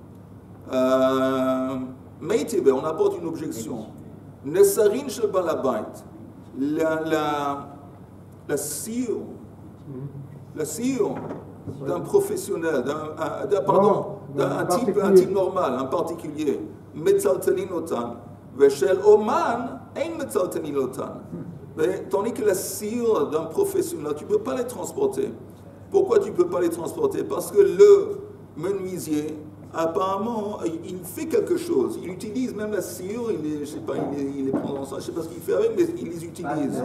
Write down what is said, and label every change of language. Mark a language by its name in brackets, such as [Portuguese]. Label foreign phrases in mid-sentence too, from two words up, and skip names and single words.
[French] Meitebe, on apporte une objection. [Hebrew] נסרים של בעל הבית, [French] la cire d'un professionnel, d'un type normal, un particulier, [Hebrew] מטלטלין אותן ושל אומן אין מטלטלין אותן. [French] Tandis que la cire d'un professionnel, tu ne peux pas les transporter. Pourquoi tu ne peux pas les transporter? Parce que le menuisier, apparemment, il fait quelque chose. Il utilise même la cire, je ne sais pas, il les prend dans ça, je ne sais pas ce qu'il fait avec, mais il les utilise.